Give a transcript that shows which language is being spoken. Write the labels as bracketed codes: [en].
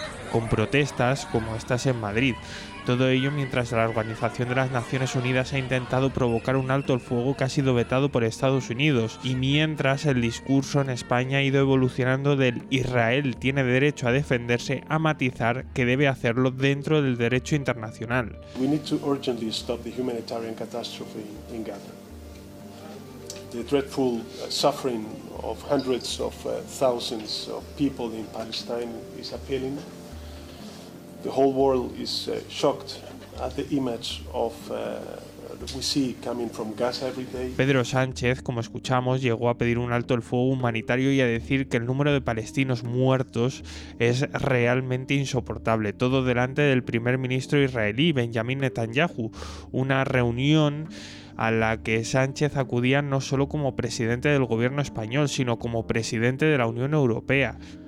[es] Con protestas como estas en Madrid. Todo ello mientras la Organización de las Naciones Unidas ha intentado provocar un alto el fuego que ha sido vetado por Estados Unidos y mientras el discurso en España ha ido evolucionando del Israel tiene derecho a defenderse a matizar que debe hacerlo dentro del derecho internacional. [en] We need to urgently stop the humanitarian catastrophe in Gaza. The dreadful suffering of hundreds of thousands of people in Palestine is appalling. The whole world is shocked at the image of we see coming from Gaza every day. [es] Pedro Sánchez, como escuchamos, llegó a pedir un alto el fuego humanitario y a decir que el número de palestinos muertos es realmente insoportable, todo delante del primer ministro israelí Benjamin Netanyahu, una reunión a la que Sánchez acudía no solo como presidente del gobierno español, sino como presidente de la Unión Europea.